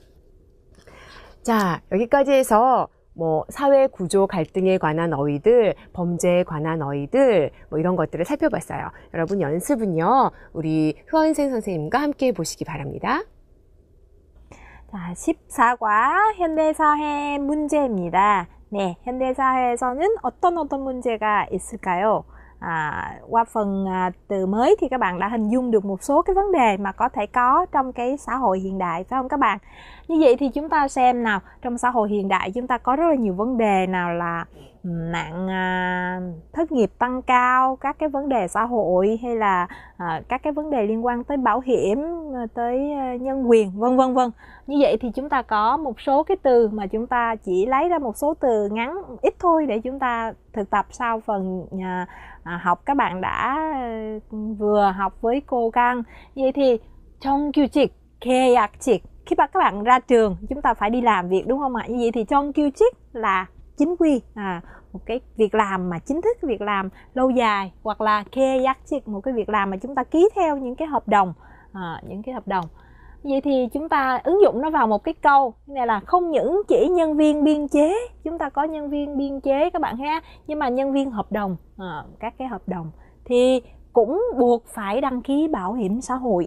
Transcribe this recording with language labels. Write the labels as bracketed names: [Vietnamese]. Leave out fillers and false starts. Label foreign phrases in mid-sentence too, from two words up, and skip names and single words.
[Korean] 자, 여기까지 해서 사회 구조 갈등에 관한 어휘들, 범죄에 관한 어휘들 이런 것들을 살펴봤어요. 여러분 연습은요. 우리 효원생 선생님과 함께 해보시기 바랍니다. 자, 14과 현대사회 문제입니다. 네, 현대사회에서는 어떤 문제가 있을까요? [Vietnamese] Qua phần từ mới thì các bạn đã hình dung được một số cái vấn đề mà có thể có trong cái xã hội hiện đại, phải không các bạn? Như vậy thì chúng ta xem nào, trong xã hội hiện đại chúng ta có rất là nhiều vấn đề, nào là nạn thất nghiệp tăng cao, các cái vấn đề xã hội, hay là các cái vấn đề liên quan tới bảo hiểm, tới nhân quyền, vân vân. Như vậy thì chúng ta có một số cái từ mà chúng ta chỉ lấy ra một số từ ngắn ít thôi để chúng ta thực tập sau phần học các bạn đã vừa học với cô Căng. Vậy thì [Korean] 정규직, 계약직, [Vietnamese] khi mà các bạn ra trường chúng ta phải đi làm việc đúng không ạ? Như vậy thì 정규직 là chính quy, một cái việc làm mà chính thức, việc làm lâu dài, hoặc là 계약직, một cái việc làm mà chúng ta ký theo những cái hợp đồng, Vậy thì chúng ta ứng dụng nó vào một cái câu này là không những chỉ nhân viên biên chế, chúng ta có nhân viên biên chế các bạn ha, nhưng mà nhân viên hợp đồng, các cái hợp đồng thì cũng buộc phải đăng ký bảo hiểm xã hội.